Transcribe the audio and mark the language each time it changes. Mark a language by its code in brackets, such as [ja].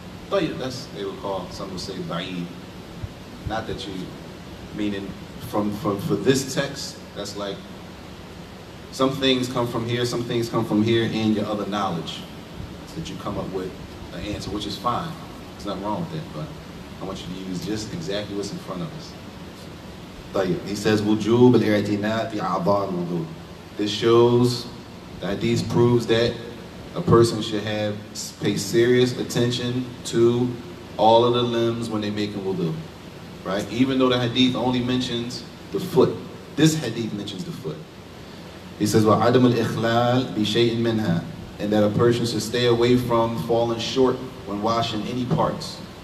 [en] That's, they would call, some would say ba'id. Not that you, meaning for this text, that's like, some things come from here, some things come from here, and your other knowledge. So that you come up with an answer, which is fine. There's nothing wrong with it, but I want you to use just exactly what's in front of us. He says, [ar] وجوب الاعتناء بأعضاء الوضوء. [en] This shows, the hadith proves that a person should pay serious attention to all of the limbs when they're making wudu, right? Even though the hadith only mentions the foot, this hadith mentions the foot. He says, [ar] وَعَدَمُ الْإِخْلَالِ بِشَيْءٍ مِنْهَا, [en] and that a person should stay away from falling short when washing any parts.